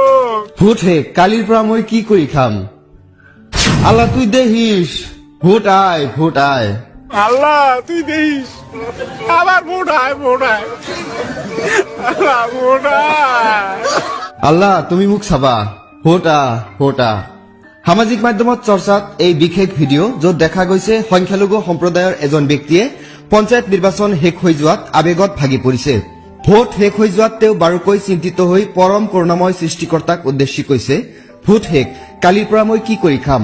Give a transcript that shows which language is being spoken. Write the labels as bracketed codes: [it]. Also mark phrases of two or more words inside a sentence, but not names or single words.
[bn] ভোট হে কালির পর মই কি করি খাম? আল্লাহ তুই দেখিস, ভোট আয়, ভোট আয়। আল্লাহ তুই দেখিস, আবার ভোট আয়, ভোট আয়, আল্লাহ ভোট আয়। আল্লাহ তুমি মুখ চাবা, ভোট আ, ভোট আ। [as] সামাজিক মাধ্যমত চৰ্চাত এই বিশেষ ভিডিঅ' য'ত দেখা গৈছে সংখ্যালঘু সম্প্ৰদায়ৰ এজন ব্যক্তিয়ে পঞ্চায়ত নিৰ্বাচন শেষ হৈ যোৱাত আৱেগত ভাগি পৰিছে। ভোট শেষ হৈ যোৱাত তেওঁ বাৰুকৈ চিন্তিত হৈ পৰম কৰুণাময় সৃষ্টিকৰ্তাক উদ্দেশ্যি কৈছে, ভোট শেষ, কালিৰ পৰা মই কি কৰি খাম?